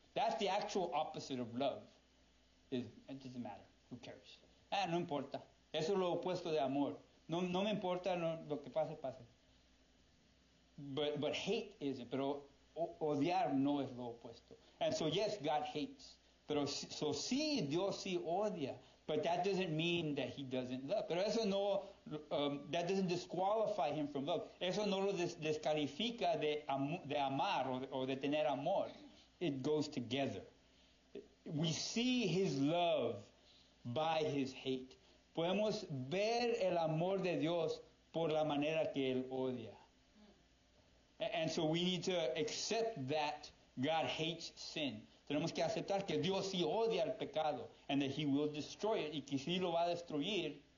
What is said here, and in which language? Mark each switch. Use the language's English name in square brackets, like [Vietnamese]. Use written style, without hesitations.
[English] That's the actual opposite of love. It doesn't matter. Who cares? [Spanish] No importa. Eso es lo opuesto de amor. No me importa lo que pase. [English] But hate isn't. [Spanish] Pero odiar no es lo opuesto. [English] And so yes, God hates. [Spanish] Pero sí, Dios sí odia. [English] But that doesn't mean that He doesn't love. [Spanish] Pero eso no, [English] that doesn't disqualify Him from love. [Spanish] Eso no lo descalifica de amar o de tener amor. [English] It goes together. We see His love by His hate. [Spanish] Podemos ver el amor de Dios por la manera que Él odia. [English] And so we need to accept that God hates sin. [Spanish] Tenemos que aceptar que Dios sí odia el pecado [English] and that He will destroy it [Spanish] y que sí lo va a destruir.